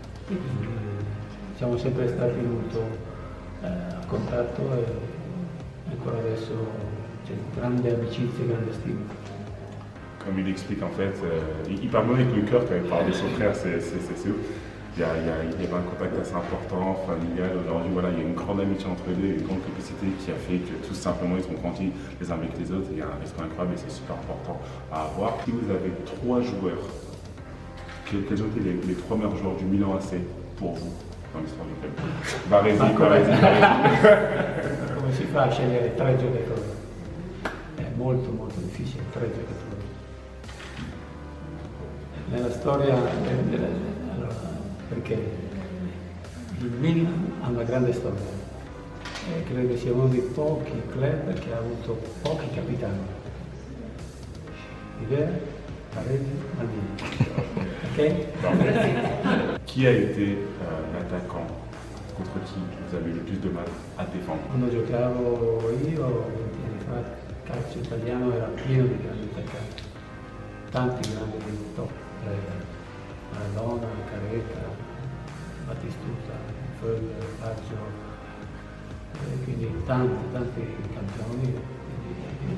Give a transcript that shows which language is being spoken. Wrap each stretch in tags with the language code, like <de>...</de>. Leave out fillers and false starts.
<it>E quindi siamo sempre stati molto a contatto e ancora adesso c'è grande amicizia e grande stima.</it> <fr>Comme il explique en fait, il parle même avec le cœur quand il parle de son frère, c'est ouf. Il y avait un contact assez important, familial. Aujourd'hui, voilà, il y a une grande amitié entre eux deux, une grande complicité qui a fait que tout simplement ils sont grandis les uns avec les autres. Il y a un respect incroyable et c'est super important à avoir. Si vous avez 3 joueurs, quels ont été les 3 meilleurs joueurs du Milan AC pour vous dans l'histoire du club?</fr> <it>Baresi. Come si fa a scegliere 3 giocatori? È molto difficile, 3 giocatori. Nella storia, allora, perché il Milan ha una grande storia e credo che sia uno dei pochi club che ha avuto pochi capitani. Rivera, Baresi, Maldini. Ok?</it> <fr>Qui a été l'attaquant contre qui vous avez eu le plus de mal à défendre?</fr> <it>Quando giocavo io, 20 anni fa, il calcio italiano era pieno di grandi attaccanti, tanti grandi di top, Maradona, Caretta, Battistuta, Föller, Baggio, quindi tanti campioni, quindi</it>